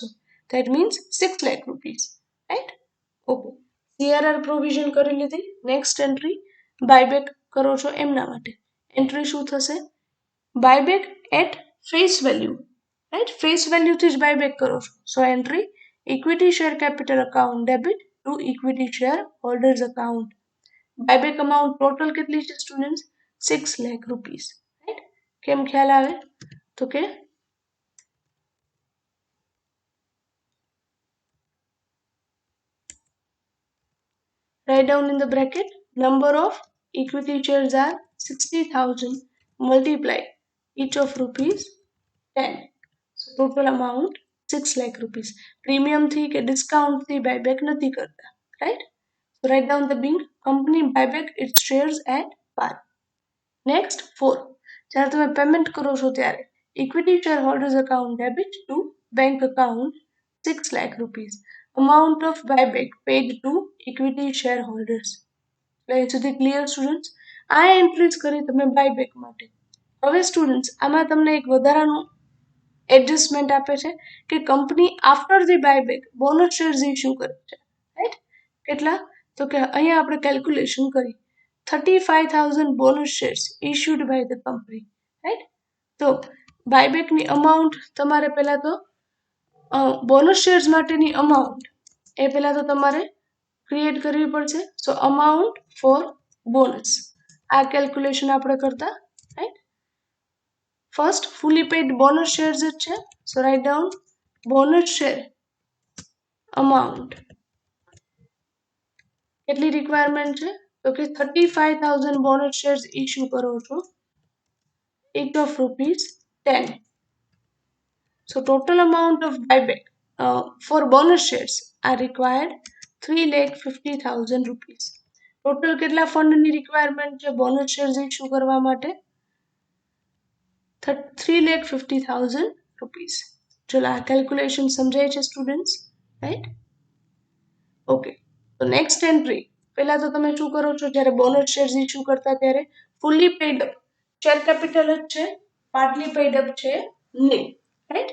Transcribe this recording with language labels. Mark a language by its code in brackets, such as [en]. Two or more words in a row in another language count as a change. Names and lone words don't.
[en] That means 6 lakh rupees, [gu] રાઈટ. ઓકે, સીઆરઆર પ્રોવિઝન કરી લીધી. નેક્સ્ટ એન્ટ્રી બાયબેક કરો છો એમના માટે. એન્ટ્રી શું થશે? [en] buyback at face value, [gu] રાઈટ. ફેસ વેલ્યુથી જ બાયબેક કરો છો. [en] So entry equity share capital account debit to equity shareholders account. [gu] બાયબેક અમાઉન્ટ ટોટલ કેટલી છે સ્ટુડન્ટ્સ? [en] 6 lakh rupees, [gu] રાઈટ. કેમ ખ્યાલ આવે? તો કે [en] write down in the bracket number of equity shares are 60,000 multiply each of rupees 10. So total amount 6 lakh rupees. [gu] Premium थी के discount थी buyback નથી કરતા, [en] right? So write down the being company buyback its shares at par. Next 4. [gu] જ્યારે તમે પેમેન્ટ કરો છો ત્યારે [en] equity shareholders account debit to bank account 6 lakh rupees. Amount of buyback paid to equity shareholders. [gu] અહીં સુધી ક્લિયર સ્ટુડન્ટ્સ? આ એન્ટ્રીઝ કરી તમે બાયબેક માટે. હવે સ્ટુડન્ટ્સ આમાં તમને એક વધારાનું એડજસ્ટમેન્ટ આપે છે કે કંપની [en] after the buyback [gu] બોનસ શેર્સ ઇશ્યુ કરે છે, રાઈટ. કેટલા? તો કે અહીંયા આપણે કેલ્ક્યુલેશન કરી [en] 35,000 bonus shares issued by the company, right? [gu] તો બાયબેકની અમાઉન્ટ તમારે પહેલા તો બોનસ શેર્સ માટેની અમાઉન્ટ એ પહેલા તો તમારે ક્રિએટ કરવી પડશે. [en] So amount for bonus [gu] આ કેલ્ક્યુલેશન આપણે કરતા, રાઈટ. [en] first fully paid bonus shares [gu] જ છે. [en] So write down bonus share amount [gu] કેટલી રિક્વાયરમેન્ટ છે? તો કે 35,000 બોનસ શેર્સ ઇશ્યુ કરો છો [en] each of [gu] ₹10. [en] So total amount of buyback for bonus shares are required 3,50,000 rupees. [gu] ટોટલ કેટલા ફંડની રિક્વાયરમેન્ટ છે બોનસ શેર્સ ઇશ્યુ કરવા માટે? [en] 3,50,000 rupees. [gu] ચલો આ કેલ્ક્યુલેશન સમજાય છે સ્ટુડન્ટ્સ, રાઈટ? ઓકે, તો નેક્સ્ટ એન્ટ્રી પહેલા તો તમે શું કરો છો જ્યારે બોનસ શેર્સ ઇશ્યુ કરતા ત્યારે [en] fully paid up share capital [gu] જ છે, [en] partly paid up [gu] છે નહીં, રાઈટ.